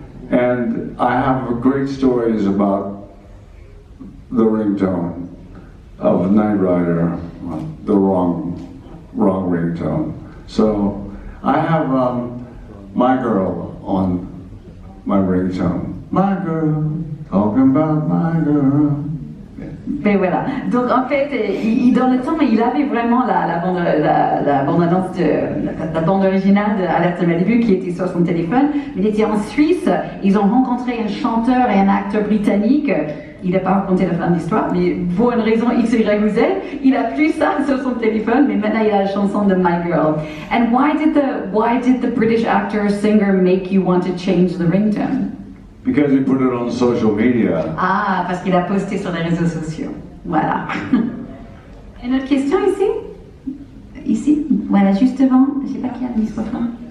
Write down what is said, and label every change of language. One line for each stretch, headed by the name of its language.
English: And I have great stories about the ringtone of Knight Rider, the wrong ringtone. So I have My Girl on my ringtone. My girl, talking about my girl.
French: Et voilà. Donc en fait, dans le temps, il avait vraiment la bande originale d'Alerte Malibu qui était sur son téléphone. Mais il était en Suisse. Ils ont rencontré un chanteur et un acteur britannique. Il n'a pas raconté la fin de l'histoire, mais pour une raison X, Y ou Z, il a plus ça sur son téléphone, mais maintenant il a la chanson de My Girl.
English: And why did the British actor singer make you want to change the ringtone? Because he put it on social media.
French: Ah, parce qu'il a posté sur les réseaux sociaux. Voilà. Une autre question ici? Ici? Voilà, juste devant. Je ne sais pas qui a le microphone.